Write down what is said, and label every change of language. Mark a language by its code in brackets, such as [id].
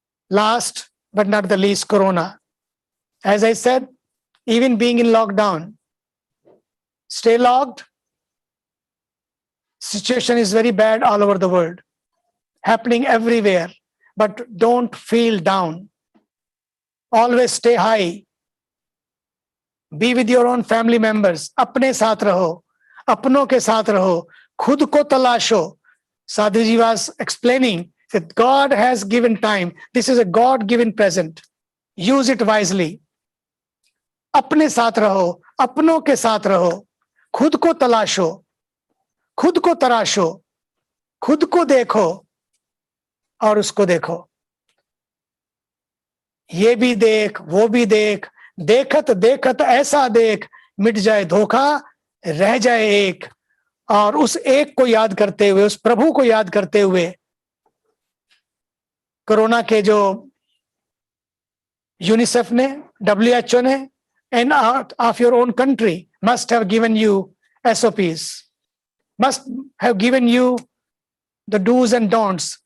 [en] Last but not the least, Corona. As I said, even being in lockdown, stay locked. Situation is very bad all over the world, happening everywhere. But don't feel down. Always stay high. Be with your own family members. [hi] अपने साथ रहो, अपनों के साथ रहो, खुद को तलाशो. [en] Sadhviji was explaining that God has given time. This is a God-given present. Use it wisely. [hi] अपने साथ रहो, अपनों के साथ रहो, खुद को तलाशो, खुद को तराशो, खुद को देखो और उसको देखो। ये भी देख, वो भी देख, देखत देखत ऐसा देख, मिट जाए धोखा, रह जाए एक। और उस एक को याद करते हुए, उस प्रभु को याद करते हुए, कोरोना के जो यूनिसेफ ने, WHO ने, [en] and out of your own country must have given you SOPs, must have given you the do's and don'ts.